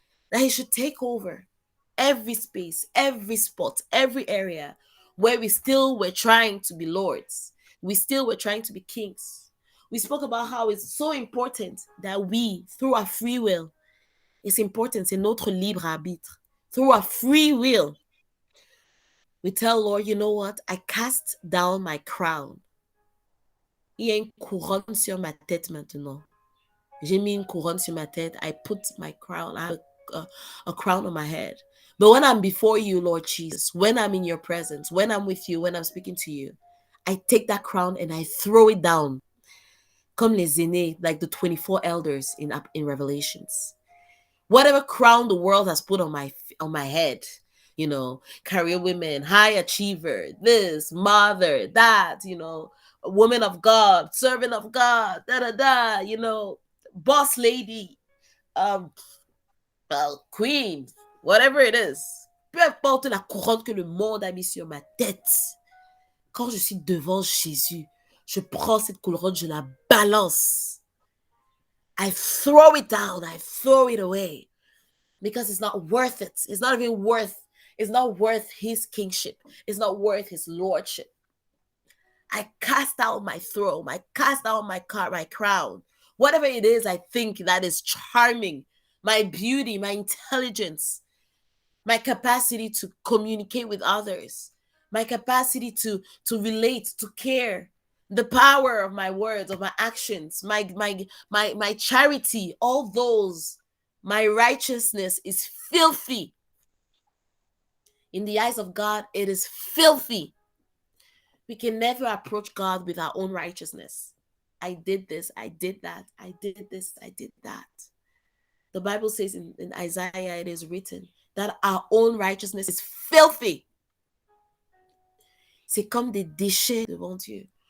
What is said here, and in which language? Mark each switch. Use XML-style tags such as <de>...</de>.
<en>That he should take over every space, every spot, every area where we still were trying to be lords. We still were trying to be kings. We spoke about how it's so important that we, through our free will, it's important,</en> <fr>c'est notre libre arbitre.</fr> <en>Through our free will, we tell Lord, you know what? I cast down my crown.</en> <fr>Il y a une couronne sur ma tête maintenant. J'ai mis une couronne sur ma tête.</fr> <en>I put my crown, I have a crown on my head. But when I'm before you, Lord Jesus, when I'm in your presence, when I'm with you, when I'm speaking to you, I take that crown and I throw it down.</en> <fr>Comme les aînés,</fr> <en>like the 24 elders in Revelations. Whatever crown the world has put on my head, you know, career women, high achiever, this, mother, that, you know, a woman of God, servant of God, you know, boss lady, queen, whatever it is.</en> <fr>Peu importe la couronne que le monde a mis sur ma tête. Quand je suis devant Jésus, je prends cette couronne, je la balance.</fr> <en>I throw it down, I throw it away. Because it's not worth it. It's not worth his kingship. It's not worth his lordship. I cast out my throne. I cast out my crown. Whatever it is I think that is charming, my beauty, my intelligence, my capacity to communicate with others, my capacity to relate, to care, the power of my words, of my actions, my charity, all those, my righteousness is filthy. In the eyes of God, it is filthy. We can never approach God with our own righteousness. I did this, I did that, I did this, I did that. The Bible says in Isaiah, it is written that our own righteousness is filthy.</en> <fr>C'est comme des déchets devant Dieu.</fr>